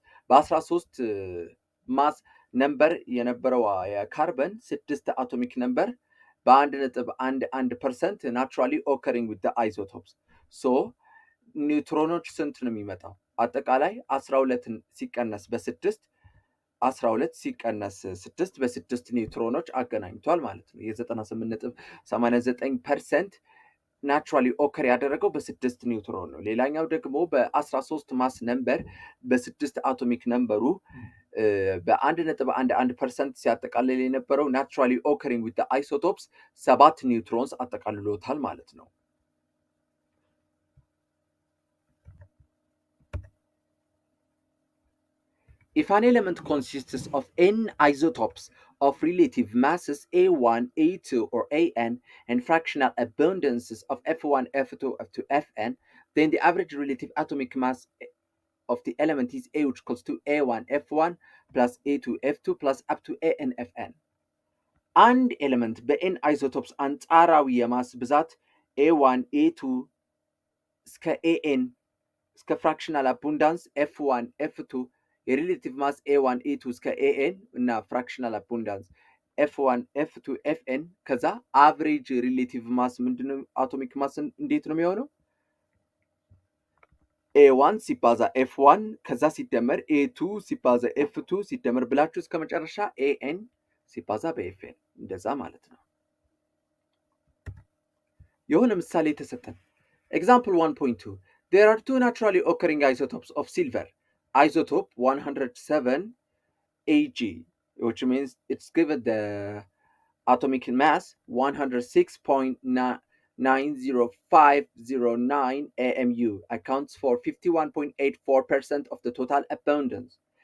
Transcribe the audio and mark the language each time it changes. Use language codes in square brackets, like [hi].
[am] በ13 ማስ ነምበር የነበረው የካርበን 6 አቶሚክ ነምበር በ1.11% [en] ናቹራሊ ኦከሪንግ ዊዝ ዘ አይሶቶፕስ። [am] ሶ ኒውትሮኖች ስንት ነው የሚመጣው? አጠቃላይ 12 ሲቀነስ በ6 12 ሲቀነስ 6 በ6 ኒውትሮኖች አገናኝቷል ማለት ነው። የ98.89% ናቹራሊ ኦከር ያደረገው በ6 ኒውትሮን ነው። ሌላኛው ደግሞ በ13 ማስ ነምበር በ6 አቶሚክ ነምበሩ በ1.11% ሲያጠቃልል የነበረው [en] ናቹራሊ ኦከሪንግ ዊዝ ዘ አይሶቶፕስ [am] 7 ኒውትሮንስ አጠቃልሎታል ማለት ነው። [en] If an element consists of n isotopes of relative masses A1, A2, or AN and fractional abundances of F1, F2, F2, Fn, then the average relative atomic mass of the element is A, which equals to A1, F1 plus A2, F2 plus up to AN, Fn. [am] And element በn isotopes አንጻራዊ የማስ ብዛት A1, A2 እስከ AN እስከ fractional abundance F1, F2 የሪሌቲቭ ማስ A1 A2 እስከ AN እና ፍራክሽናል አቡንዳንስ F1 F2 FN ከዛ አቨሬጅ ሪሌቲቭ ማስ ምንድነው? አቶሚክ ማስ እንዴት ነው የሚሆነው? A1 ሲባዛ F1 ከዛ ሲደመር A2 ሲባዛ F2 ሲደመር ብላችሁ እስከ መጨረሻ AN ሲባዛ በFN እንደዛ ማለት ነው። የሆነ ምሳሌ ተሰጠን። [en] Example 1.2 There are two naturally occurring isotopes of silver. Isotope 107 Ag, which means it's given the atomic mass 106.90509 AMU, accounts for 51.84% of the total abundance.